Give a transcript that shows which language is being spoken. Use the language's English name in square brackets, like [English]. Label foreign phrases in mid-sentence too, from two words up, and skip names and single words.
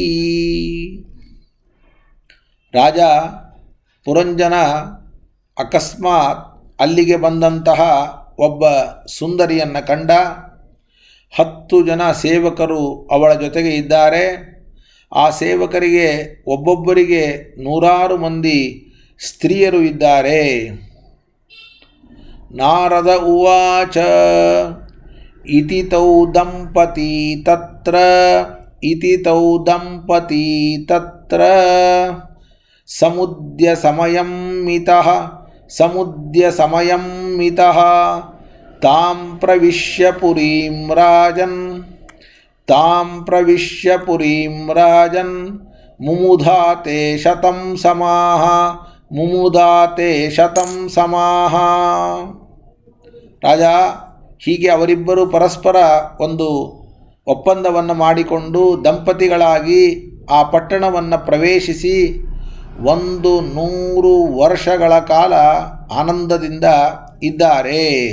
[Kannada] ರಾಜ ಪುರಂಜನ ಅಕಸ್ಮಾತ್ ಅಲ್ಲಿಗೆ ಬಂದಂತಹ ಒಬ್ಬ ಸುಂದರಿಯನ್ನು ಕಂಡ. 10 ಜನ ಸೇವಕರು ಅವಳ ಜೊತೆಗೆ ಇದ್ದಾರೆ. ಆ ಸೇವಕರಿಗೆ ಒಬ್ಬೊಬ್ಬರಿಗೆ 100 ಮಂದಿ ಸ್ತ್ರೀಯರು ಇದ್ದಾರೆ. [Sanskrit] ನಾರದ ಉವಾಚ ಇತಿ ತೌ ದಂಪತಿ ತತ್ರ ಸಮುದ್ಯ ಸಮಯಂ ಮಿತಃ ತಾಂ ಪ್ರವಿಶ್ಯ ಪುರೀಂ ರಾಜನ್ ಮುಮುಧಾತೆ ಶತಂ ಸಮಾಹ. [Kannada] ರಾಜ ಹೀಗೆ ಅವರಿಬ್ಬರು ಪರಸ್ಪರ ಒಂದು ಒಪ್ಪಂದವನ್ನು ಮಾಡಿಕೊಂಡು ದಂಪತಿಗಳಾಗಿ ಆ ಪಟ್ಟಣವನ್ನು ಪ್ರವೇಶಿಸಿ 100 ವರ್ಷಗಳ ಕಾಲ ಆನಂದದಿಂದ ಇದ್ದಾರೆ.